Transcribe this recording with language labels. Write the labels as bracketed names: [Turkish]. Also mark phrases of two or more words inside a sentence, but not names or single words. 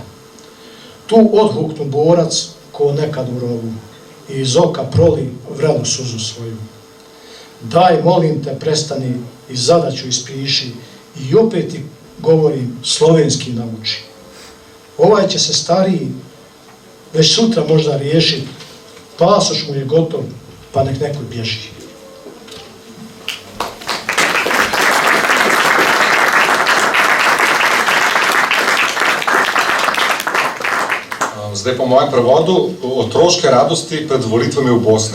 [Bosnian] Tu odhuknu borac ko nekad u rovu i iz oka proli vrelu suzu svoju. Daj, molim te, prestani i zadaću ispiši i opet ti govorim, slovenski nauči. Ovaj će se stariji već sutra možda riješiti, pasoš mu je gotov, pa nek neko bježi. [Slovenian] Zdaj po mojem prevodu, otroške radosti pred volitvami v Bosni.